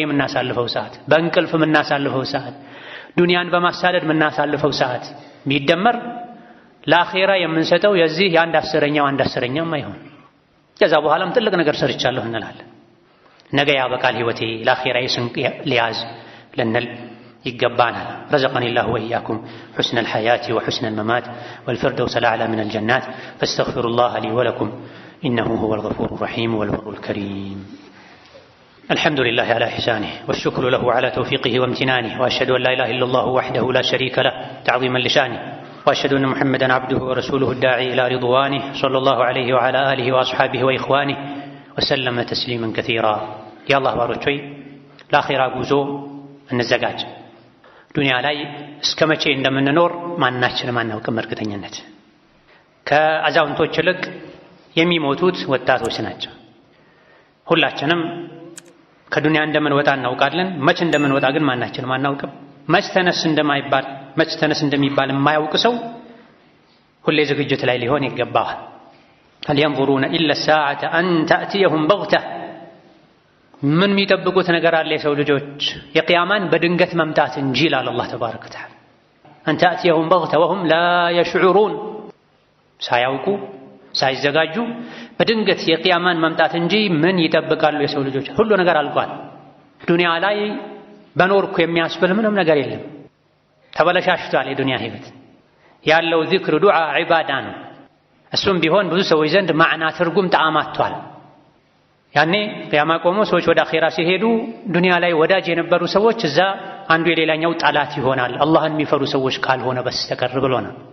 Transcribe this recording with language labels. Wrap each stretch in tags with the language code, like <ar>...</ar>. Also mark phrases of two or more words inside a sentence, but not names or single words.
<am>የምናሳልፈው ሰዓት፣ በእንቅልፍ የምናሳልፈው ሰዓት፣ ዱንያን በማሳደድ የምናሳልፈው ሰዓት ቢደመር ለአኼራ የምንሰጠው የዚህ የአንድ አስረኛም አይሆን። ከዛ በኋላም ትልቅ ነገር ሰርቻለሁ እንላለን። ነገ ያበቃል ህይወቴ ለአኼራ ስንቅ ሊያዝ ልንል ይገባናል።</am> <ar>رزقنا الله وإياكم حسن الحياة وحسن الممات والفردوس الأعلى من الجنات فاستغفروا الله لي ولكم إنه هو الغفور الرحيم والبر الكريم. الحمد لله على إحسانه والشكر له على توفيقه وامتنانه، وأشهد أن لا إله إلا الله وحده لا شريك له تعظيما لشانه، وأشهد أن محمدا عبده ورسوله الداعي إلى رضوانه صلى الله عليه وعلى آله وأصحابه وإخوانه وسلم تسليما كثيرا يا الله باروچوي</ar> <am>ለአኺራ ጉዞ እንዘጋጅ። ዱንያ ላይ እስከ መቼ እንደምንኖር ማናችንም አናውቅም። እርግጠኝነት ከአዛውንቶች ይልቅ የሚሞቱት ወጣቶች ናቸው። ሁላችንም ከዱንያ እንደምንወጣ እናውቃለን። መች እንደምንወጣ ግን ማናችንም አናውቅም። መች ተነስ እንደሚባል የማያውቅ ሰው ሁሌ ዝግጅት ላይ ሊሆን ይገባዋል።</am> <ar>هل ينظرون إلا الساعة أن تأتيهم بغتة</ar> <am>ምን የሚጠብቁት ነገር አለ የሰው ልጆች የቂያማን በድንገት መምጣት እንጂ ይላል አላህ</am> <ar>تبارك وتعالى። أن تأتيهم بغتة وهم لا يشعرون</ar> <am>ሳያውቁ ሳይዘጋጁ በድንገት የቂያማን መምጣት እንጂ ምን ይጠብቃሉ የሰው ልጆች? ሁሉ ነገር አልቋል። ዱንያ ላይ በኖርኩ የሚያስብል ምንም ነገር የለም። ተበለሻሽቷል የዱንያ ህይወት። ያለው ዚክር፣ ዱዓ፣ ዒባዳ ነው። እሱም ቢሆን ብዙ ሰዎች ዘንድ ማዕና ትርጉም ተአማቷል። ያኔ ቂያማ ቆሞ ሰዎች ወደ አኺራ ሲሄዱ ዱንያ ላይ ወዳጅ የነበሩ ሰዎች እዛ አንዱ የሌላኛው ጠላት ይሆናል፣ አላህን የሚፈሩ ሰዎች ካልሆነ በስተቀር ብሎናል።</am>